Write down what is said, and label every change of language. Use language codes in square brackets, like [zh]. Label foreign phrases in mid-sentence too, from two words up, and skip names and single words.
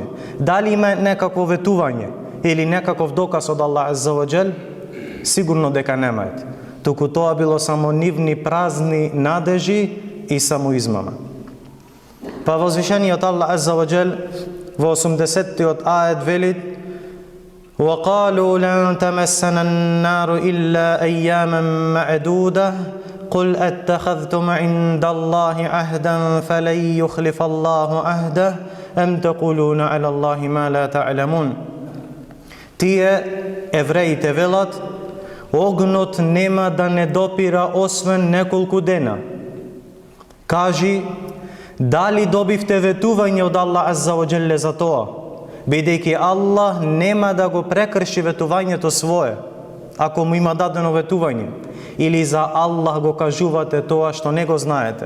[mk] Дали има некакво ветување или некаков доказ од Аллах [ar] عز وجل? [mk] Сигурно дека немаат. Туку тоа било само нивни празни надежи и самоизмама. Па возвишениот Аллах [ar] عز وجل [mk] во 80-тиот ајет вели: [ar] وَقَالُوا لَنْ تَمَسَّنَا النَّارُ إِلَّا أَيَّامًا مَعْدُودَةً قل أتخذتم عند الله عهدا فلن يخلف الله عهده أم تقولون على الله ما لا تعلمون. [mk] Тие евреите велат: огнот нема да не допира освен неколку дена. Кажи, дали добивте ветување од Аллах [ar] عز وجل [mk] за тоа, бидејќи Аллах нема да го прекрши ветувањето свое, ако му има дадено ветување, или за Аллах го кажувате тоа што не го знаете?